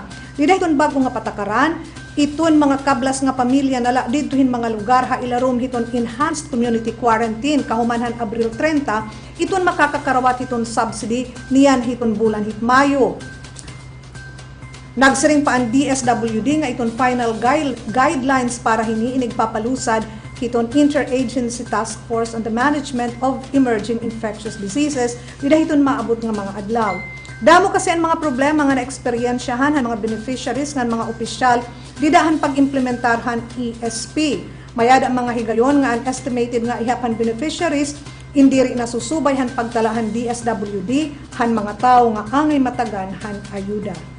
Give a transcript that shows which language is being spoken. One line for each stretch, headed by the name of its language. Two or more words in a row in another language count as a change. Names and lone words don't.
Waray: Di dahiton bago nga patakaran, iton mga kablas nga pamilya nala ditohin mga lugar ha ilarom hiton
English: enhanced community quarantine
Waray: kahumanhan Abril 30, iton makakakarawat hiton subsidy niyan hiton bulan hit Mayo. Nagsiring pa ang DSWD nga iton final guidelines para hiniinig papalusad hiton Interagency Task Force on the Management of Emerging Infectious Diseases dida hiton maabot nga mga adlaw. Damo kasi ang mga problema nga na-eksperyensyahan han mga beneficiaries ng mga opisyal didahan pag-implementarhan ESP. Mayada mga higayon nga ang estimated nga ihapan beneficiaries indiri na susubay han pagtalahan DSWD han mga tao nga angay matagan han ayuda.